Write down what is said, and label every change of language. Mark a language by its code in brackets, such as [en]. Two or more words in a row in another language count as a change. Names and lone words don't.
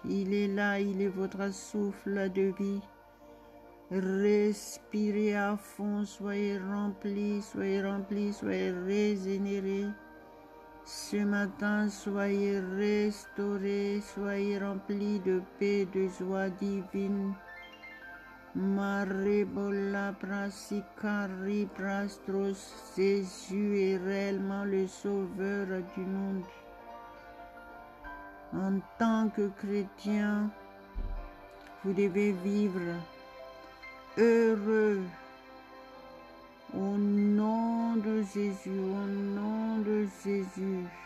[fr] Il est là, il est votre souffle de vie. Respirez à fond, soyez remplis, soyez régénérés. Ce matin, soyez restaurés, soyez remplis de paix, de joie divine. Marebola prasikari prastros, Jésus est réellement le sauveur du monde. En tant que chrétien, vous devez vivre heureux au nom de Jésus, au nom de Jésus.